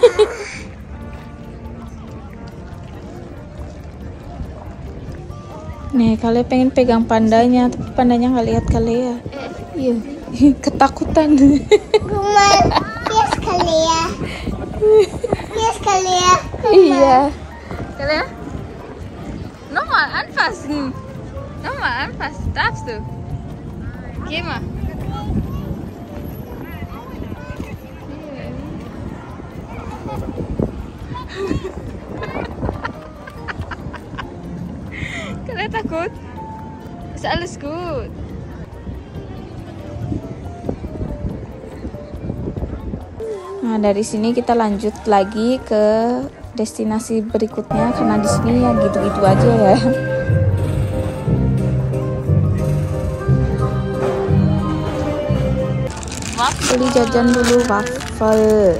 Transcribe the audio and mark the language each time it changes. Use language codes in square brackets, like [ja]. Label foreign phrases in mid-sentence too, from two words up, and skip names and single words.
[id] Nih, kalian pengen pegang pandanya, tapi pandanya nggak lihat kalian. Iya, ketakutan. Yes, kalian. Iya. Kalian? Normal, [de] anfassen. Normal, anfassen. Darfst du? Geh mal. [id] Kalian takut? [de] Ist alles gut. [id] Nah, dari sini kita lanjut lagi ke destinasi berikutnya, karena di sini ya gitu-gitu aja ya. Beli jajan dulu waffle.